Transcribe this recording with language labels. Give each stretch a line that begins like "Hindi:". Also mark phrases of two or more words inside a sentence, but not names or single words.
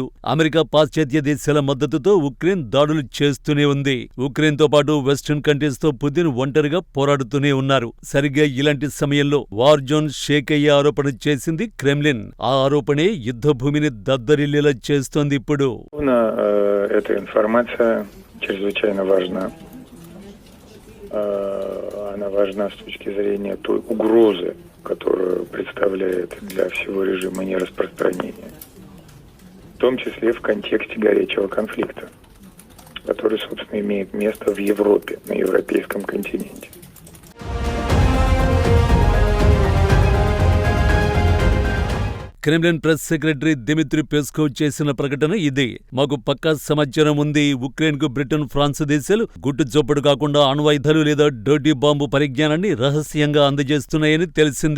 Telugu: అమెరికా, పాశ్చాత్య దేశాల మద్దతుతో ఉక్రెయిన్ దాడులు చేస్తూనే ఉంది. ఉక్రెయిన్తో పాటు
English: western countriesతో
Telugu: పుతిన్ ఒంటరిగా పోరాడుతూనే ఉన్నారు. సరిగ్గా ఇలాంటి సమయంలో
English: war zone shake
Telugu: అయ్యే ఆరోపణ చేసింది క్రెమ్లిన్. ఆ ఆరోపణే యుద్ధ భూమిని దద్దరిల్లేలా చేస్తోంది ఇప్పుడు.
Russian: Эта информация чрезвычайно важна. Она важна с точки зрения той угрозы, которую представляет для всего режима нераспространения. В том числе в контексте горячего конфликта, который, собственно, имеет место в Европе, на европейском континенте.
Telugu: క్రెమ్లిన్
English: press secretary
Telugu: దిమిత్రీ పెస్కోవ్ చేసిన ప్రకటన ఇది. మాకు పక్కా సమాచారం ఉంది. ఉక్రెయిన్కు బ్రిటన్, ఫ్రాన్స్ దేశాలు గుట్టు చొప్పుడు కాకుండా అణ్వాయుధాలు లేదా
English: dirty bomb
Telugu: పరిజ్ఞానాన్ని రహస్యంగా అందజేస్తున్నాయని తెలిసింది.